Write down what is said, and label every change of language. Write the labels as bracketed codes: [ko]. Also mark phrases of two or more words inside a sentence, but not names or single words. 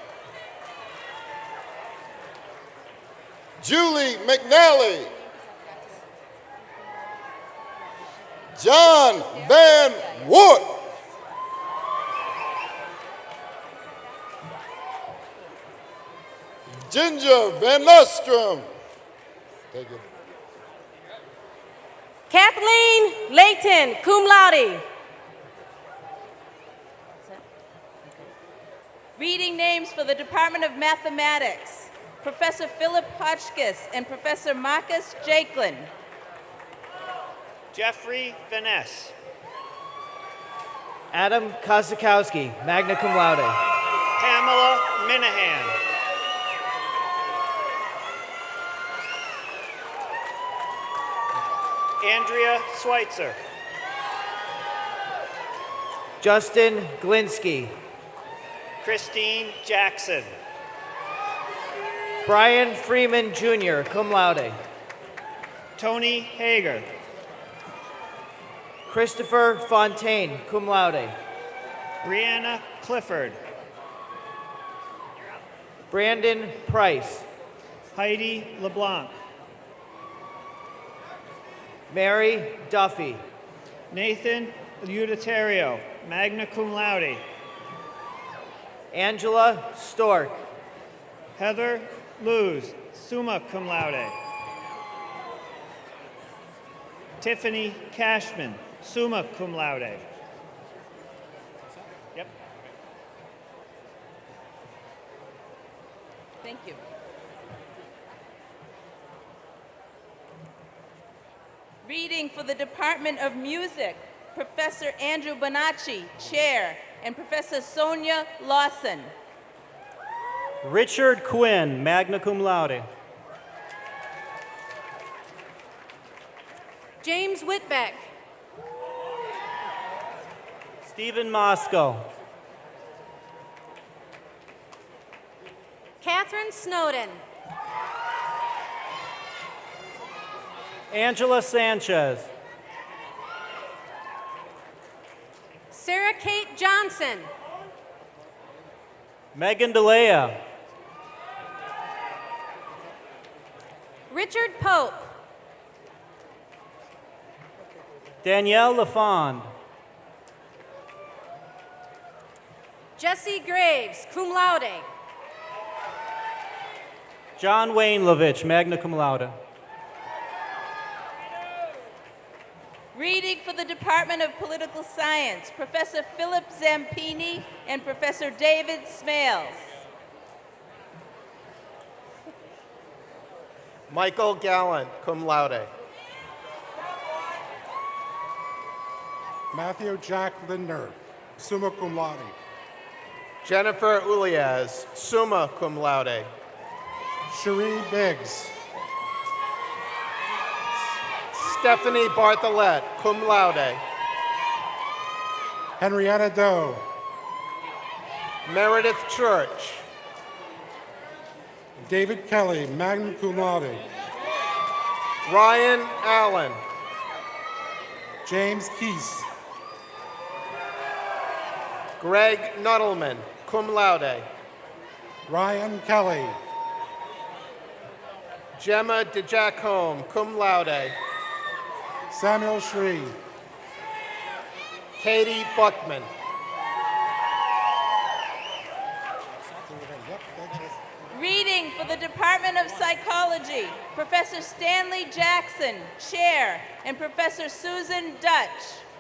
[en] Julie McNally. John Van Wood. Ginger Van Nostrum. Take it. Kathleen Layton, [la] cum laude. [en] Reading names for the Department of Mathematics. Professor Philip Hotchkiss and Professor Marcus Jakelin. Jeffrey Vaness. Adam Kosakowski, [la] magna cum laude. [en] Pamela Minahan. Andrea Schweitzer. Justin Glinsky. Christine Jackson. Brian Freeman Jr., [la] cum laude. [en] Tony Hager. Christopher Fontaine, [la] cum laude. [en] Brianna Clifford. Brandon Price. Heidi LeBlanc. Mary Duffy. Nathan Uditario, [la] magna cum laude. [en] Angela Stork. Heather Luz, [la] summa cum laude. [en] Tiffany Cashman, [la] summa cum laude. [en] Yep. Thank you. Reading for the Department of Music, Professor Andrew Bonacci, Chair, and Professor Sonia Lawson. Richard Quinn, [la] magna cum laude. [en] James Whitbeck. Stephen Moscow. Catherine Snowden. Angela Sanchez. Sarah Kate Johnson. Megan DeLea. Richard Pope. Danielle LaFond. Jesse Graves, [la] cum laude. [en] John Wainlovich, [la] magna cum laude. [en] Reading for the Department of Political Science, Professor Philip Zampini and Professor David Smales. Michael Gallant, [la] cum laude. [en] Matthew Jack Lindner, [la] summa cum laude. [en] Jennifer Ulias, [la] summa cum laude. [en] Cherie Biggs. Stephanie Bartholet, [la] cum laude. [en] Henrietta Doe. Meredith Church. David Kelly, [la] magna cum laude. [en] Ryan Allen. James Keese. Greg Nuttleman, [la] cum laude. [en] Ryan Kelly. Gemma DeJacome, [la] cum laude. [en] Samuel Shree. Katie Buckman. Reading for the Department of Psychology, Professor Stanley Jackson, Chair, and Professor Susan Dutch.